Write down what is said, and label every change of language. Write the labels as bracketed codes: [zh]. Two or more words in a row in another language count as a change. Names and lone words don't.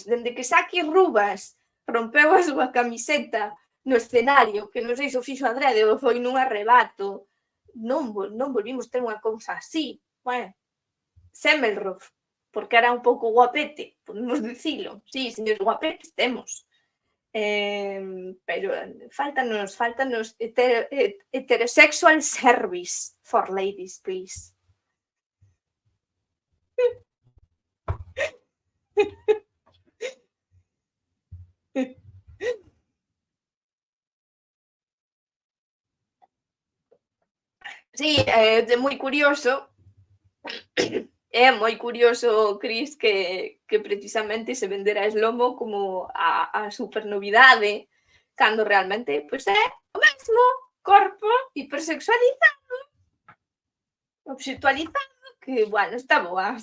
[gl] Dende que Saki Rubas rompeu a súa camiseta no escenario, que non sei se o fixo adrede ou foi nun arrebato, non volvimos ter unha cousa así. Bueno, Semmelroff, porque era un pouco guapete, podemos dicilo. Sí, señores guapetes temos. Pero faltanos [en] heterosexual service for ladies, please. [gl] Sí, é moi curioso. É moi curioso, Cris, que precisamente se vendera a Slomo como a super novidade, cando realmente pois é o mesmo corpo hipersexualizado, obxectualizado, que, bueno, está boa.